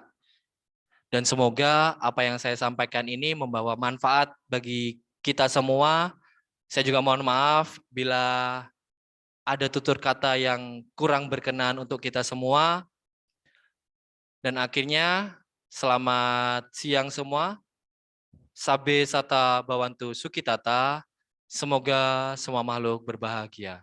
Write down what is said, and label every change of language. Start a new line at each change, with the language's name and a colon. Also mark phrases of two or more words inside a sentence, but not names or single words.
Indonesian: Dan semoga apa yang saya sampaikan ini membawa manfaat bagi kita semua. Saya juga mohon maaf bila ada tutur kata yang kurang berkenan untuk kita semua. Dan akhirnya, selamat siang semua.
Pali: Sabe sata bawantu sukitata.
Indonesian: Semoga semua makhluk berbahagia.